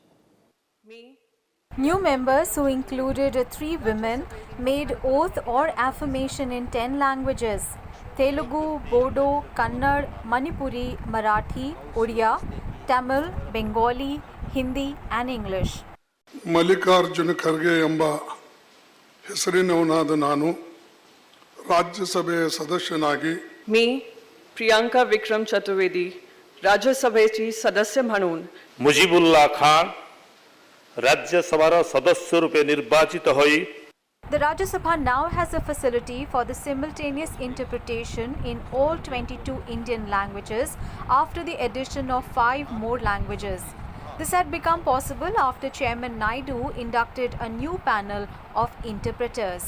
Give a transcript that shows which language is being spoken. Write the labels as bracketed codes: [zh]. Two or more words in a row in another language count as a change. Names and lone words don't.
[en] New members, who included 3 women, made oath or affirmation in 10 languages: Telugu, Bodo, Kannada, Manipuri, Marathi, Odia, Tamil, Bengali, Hindi and English. [kn] ಮಲ್ಲಿಕಾರ್ಜುನ ಖರ್ಗೆ ಎಂಬ ಹೆಸರಿನವನಾದ ನಾನು ರಾಜ್ಯಸಭೆಯ ಸದಸ್ಯನಾಗಿ [mr] मी प्रियांका विक्रम चतुर्वेदी राज्यसभेची सदस्य म्हणून [or] ମୁଜିବୁଲ୍ଲାହ ଖାନ ରାଜ୍ୟସଭାର ସଦସ୍ୟ ରୂପେ ନିର୍ବାଚିତ ହୋଇ [en] The Rajya Sabha now has a facility for the simultaneous interpretation in all 22 Indian languages after the addition of 5 more languages. This had become possible after Chairman Naidu inducted a new panel of interpreters.